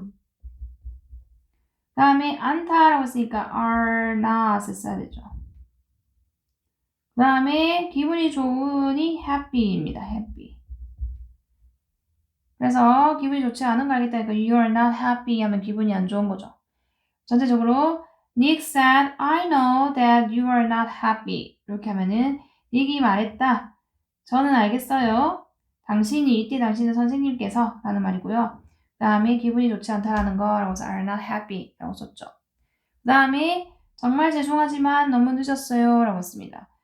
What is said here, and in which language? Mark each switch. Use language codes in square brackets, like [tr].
[ko] 그 다음에 않다라고 했으니까 are not 을 써야 되죠. 그 다음에 기분이 좋으니 happy입니다. happy. 그래서 기분이 좋지 않은 거 알겠다니까 you are not happy 하면 기분이 안 좋은 거죠. [en] 전체적으로 Nick said, I know that you are not happy. [ko] 이렇게 하면은 닉이 말했다. 저는 알겠어요. 당신이 이때 당신은 선생님께서 라는 말이고요. 그 다음에 기분이 좋지 않다라는 거라고 해서 are not happy 라고 썼죠. 그 다음에 정말 죄송하지만 너무 늦었어요 라고 했습니다.